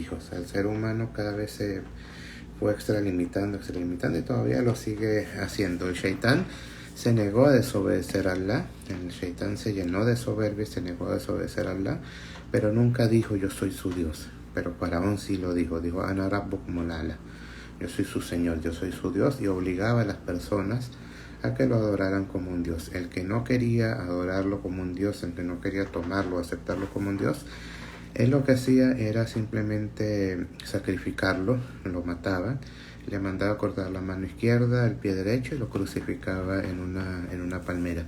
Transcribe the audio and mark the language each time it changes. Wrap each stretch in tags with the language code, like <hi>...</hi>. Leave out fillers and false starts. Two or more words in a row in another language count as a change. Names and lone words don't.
<es>O sea, el ser humano cada vez se fue extralimitando y todavía lo sigue haciendo. El Shaitán se negó a desobedecer a Allah, el Shaitán se llenó de soberbia y se negó a desobedecer a Allah, pero nunca dijo yo soy su Dios. Pero Faraón sí lo dijo</es> <ar>أنا ربكم الأعلى,</ar> <es>yo soy su Señor, yo soy su Dios, y obligaba a las personas a que lo adoraran como un Dios. El que no quería adorarlo como un Dios, el que no quería tomarlo, aceptarlo como un Dios, él lo que hacía era simplemente sacrificarlo, lo mataba, le mandaba cortar la mano izquierda, el pie derecho, y lo crucificaba en una palmera.</es>